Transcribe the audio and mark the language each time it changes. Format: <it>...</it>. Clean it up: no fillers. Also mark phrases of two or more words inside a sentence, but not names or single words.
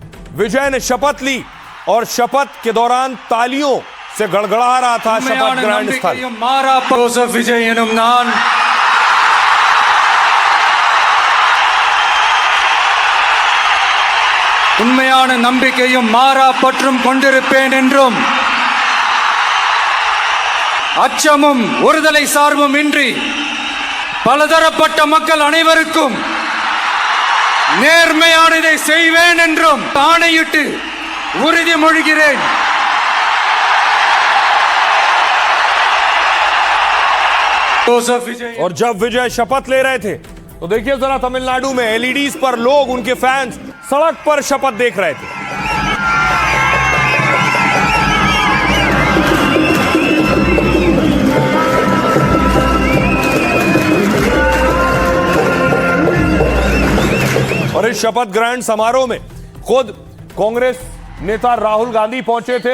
<hi>विजय ने शपथ ली और शपथ के दौरान तालियों से गड़गड़ा रहा था शपथ ग्रहण स्थल।</hi> <ta>மாரா ஜோசப் விஜய் எனும் நான் உண்மையான நம்பிக்கையும் மாறா பற்றும் கொண்டிருப்பேன் என்றும் அச்சமும் ஒருதலை சார்பும் இன்றி பலதரப்பட்ட மக்கள் அனைவருக்கும் நேர்மையானதை செய்வேன் என்றும் ஆணையிட்டு உறுதிமொழிகிறேன்।</ta> <hi>और जब विजय शपथ ले रहे थे तो देखिए जरा तमिलनाडु में एलईडीज पर लोग, उनके फैंस सड़क पर शपथ देख रहे थे। और इस शपथ ग्रहण समारोह में खुद कांग्रेस नेता राहुल गांधी पहुंचे थे।</hi>